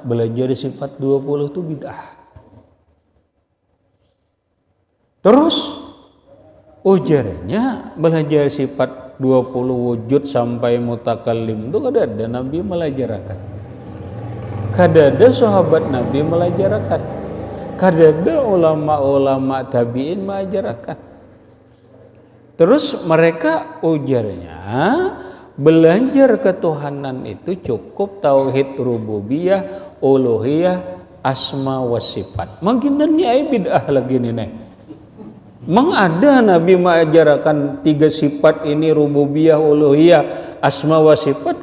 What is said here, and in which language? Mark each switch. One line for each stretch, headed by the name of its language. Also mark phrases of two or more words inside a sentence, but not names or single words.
Indonesian: Belajar sifat 20 itu bid'ah. Terus ujarnya belajar sifat 20 wujud sampai mutakallim itu kada ada Nabi melajarakan.
Banjar: Kada ada sahabat Nabi melajarakan. Kada ada ulama-ulama tabi'in melajarakan.
Indonesian: Terus mereka ujarnya belajar ketuhanan itu cukup tauhid rububiyah, uluhiyah,
Arabic: أسماء وصفات.
Banjar: Makinannya ay bid'ah lagi nih. Mang ada Nabi mengajarkan 3 sifat ini, rububiyah, uluhiyah,
Arabic: أسماء وصفات?